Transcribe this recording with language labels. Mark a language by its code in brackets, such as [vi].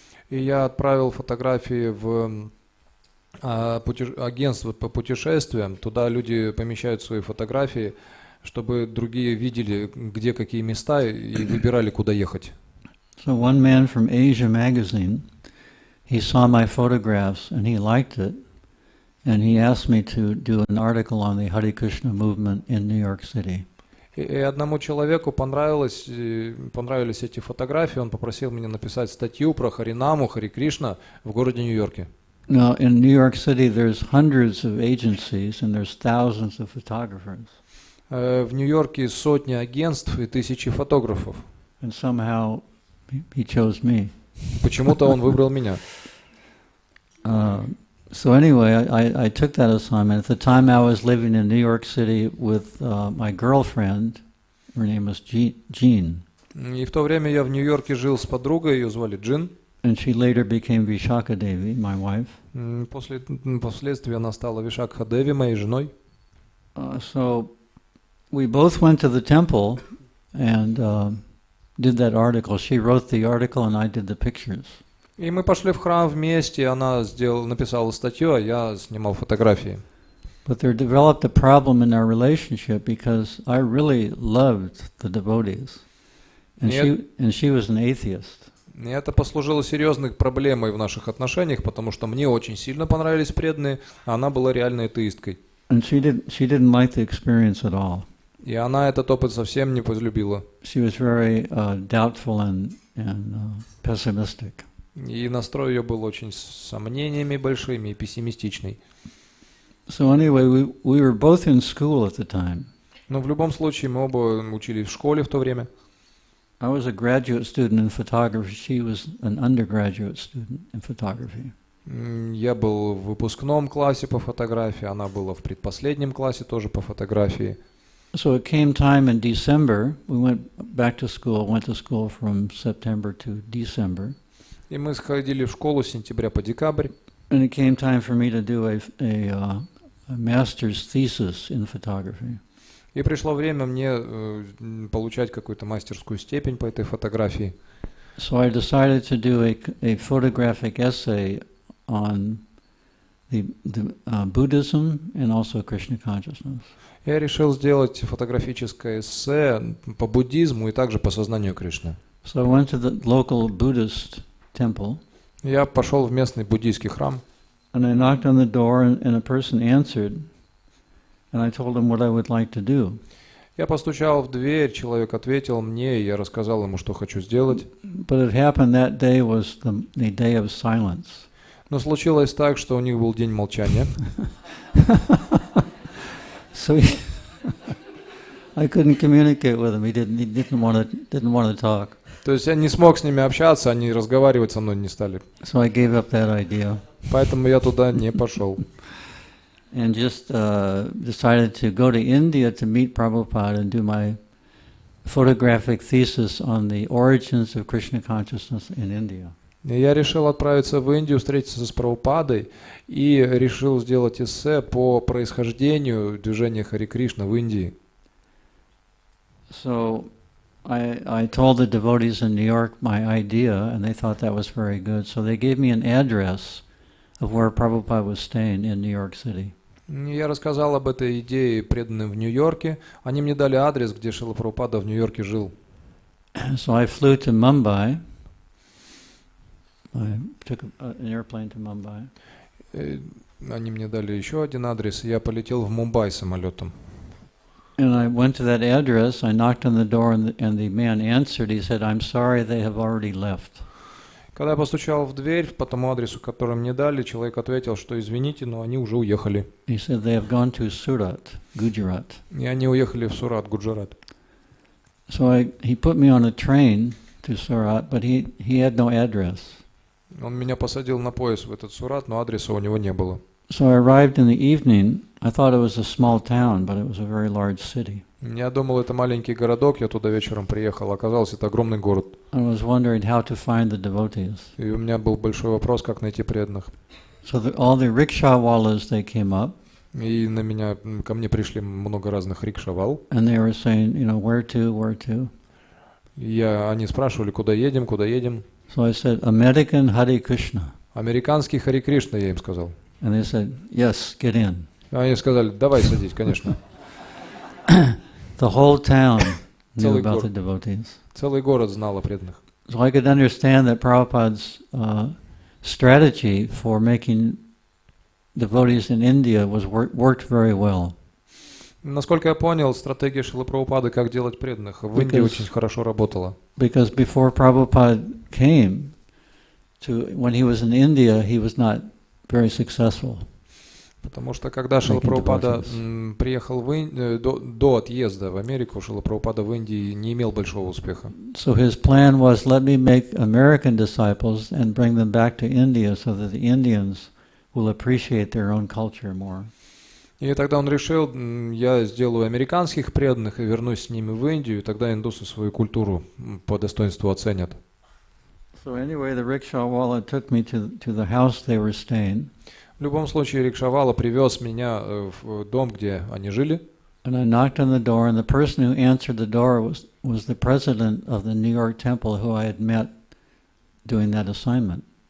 [ru] И я отправил фотографии в агентство по путешествиям. Туда люди помещают свои фотографии, чтобы другие видели, где какие места, и выбирали, куда ехать. [en] So one man from Asia magazine, he saw my photographs and he liked it. And he asked me to do an article on the Hare Krishna movement in New York City. [ru] И одному человеку понравились эти фотографии, он попросил меня написать статью про Харинаму, Харе Кришна в городе Нью-Йорке. [en] Now in New York City there's hundreds of agencies and there's thousands of photographers. [ru] В Нью-Йорке сотни агентств и тысячи фотографов. [en] And somehow he chose me. [ru] Почему-то он выбрал меня. [en] So anyway, I took that assignment. At the time I was living in New York City with my girlfriend. Her name was Jean. [ru] И в то время я в Нью-Йорке жил с подругой, ее звали Джин. [en] And she later became Vishaka Devi, my wife. [ru] Впоследствии она стала Вишакха Деви, моей женой. [en] So we both went to the temple and did that article. She wrote the article and I did the pictures. [ru] И мы пошли в храм вместе, она написала статью, а я снимал фотографии. [en] But there developed a problem in our relationship because I really loved the devotees. And she was an atheist. [ru] И это послужило серьезной проблемой в наших отношениях, потому что мне очень сильно понравились преданные, а она была реальной атеисткой. [en] And she didn't like the experience at all. [ru] И она этот опыт совсем не полюбила. [en] She was very doubtful and pessimistic. [ru] И настрой ее был очень с сомнениями большими и пессимистичный. [en] So anyway, we were both in school at the time. [ru] Но в любом случае мы оба учились в школе в то время. [en] I was a graduate student in photography. She was an undergraduate student in photography. [ru] Я был в выпускном классе по фотографии, она была в предпоследнем классе тоже по фотографии. [en] So it came time in December. We went back to school. Went to school from September to December. [ru] И мы сходили в школу с сентября по декабрь. [en] And it came time for me to do a master's thesis in photography. [ru] И пришло время мне получать какую-то мастерскую степень по этой фотографии. [en] So I decided to do a photographic essay on the Buddhism and also Krishna consciousness. [ru] Я решил сделать фотографическое эссе по буддизму и также по сознанию Кришны. [en] So I went to the local Buddhist temple. [ru] Я пошел в местный буддийский храм. [en] And I knocked on the door, and a person answered, and I told him what I would like to do. [ru] Я постучал в дверь, человек ответил мне, и я рассказал ему, что хочу сделать. [en] But it happened that day was the day of silence. [ru] Но случилось так, что у них был день молчания. [en] So I couldn't communicate with him. He didn't want to talk. [ru] То есть я не смог с ними общаться, они разговаривать со мной не стали. [en] So I gave up that idea. [ru] Поэтому я туда не пошел. [en] And just decided to go to India to meet Prabhupada and do my photographic thesis on the origins of Krishna consciousness in India. [ru] И я решил отправиться в Индию, встретиться с Прабхупадой и решил сделать эссе по происхождению движения Хари Кришна в Индии. [en] So I told the devotees in New York my idea, and they thought that was very good. So they gave me an address of where Prabhupada was staying in New York City. [ru] Я рассказал об этой идее преданным в Нью-Йорке. Они мне дали адрес, где Шрила Прабхупада в Нью-Йорке жил. [en] So I flew to Mumbai. I took an airplane to Mumbai. [ru] Они мне дали еще один адрес, и я полетел в Мумбай самолетом. [en] And I went to that address, I knocked on the door, and the man answered. He said, "I'm sorry, they have already left." [ru] Когда я постучал в дверь по тому адресу, который мне дали, человек ответил, что извините, но они уже уехали. [en] He said they have gone to Surat, Gujarat. [ru] И они уехали в Сурат, Гуджарат. [en] So he put me on a train to Surat, but he had no address. [ru] Он меня посадил на поезд в этот Сурат, но адреса у него не было. [en] So I arrived in the evening. I thought it was a small town, but it was a very large city. [ru] Я думал, это маленький городок, я туда вечером приехал, оказалось, это огромный город. [en] I was wondering how to find the devotees. [ru] И у меня был большой вопрос, как найти преданных. [en] So all the rickshaw-wallas, they came up. [ru] И ко мне пришли много разных рикшавал. [en] And they were saying, where to? [ru] Они спрашивали, куда едем. [en] So I said, American Hare Krishna. [ru] Американский Хари Кришна, я им сказал. [en] And they said, yes, get in. [ru] Они сказали, давай садись, конечно. [en] The whole town knew about the devotees. [ru] Целый город знал о преданных. [en] So I could understand that Prabhupada's strategy for making devotees in India worked very well. [ru] Насколько я понял, стратегия Шрилы Прабхупады, как делать преданных, в Индии очень хорошо работала. [en] Because before Prabhupada came, when he was in India, he was not very successful. [ru] Потому что когда Шрила Прабхупада приехал до отъезда в Америку, Шрила Прабхупада в Индии не имел большого успеха. [en] So his plan was, let me make American disciples and bring them back to India so that the Indians will appreciate their own culture more. [ru] И тогда он решил, я сделаю американских преданных и вернусь с ними в Индию, и тогда индусы свою культуру по достоинству оценят. [en] So anyway, the rickshaw-walla took me to the house they were staying. [ru] В любом случае, рикшавала привез меня в дом, где они жили. [en] And I knocked on the door, and the person who answered the door was the president of the New York temple who I had met doing that assignment.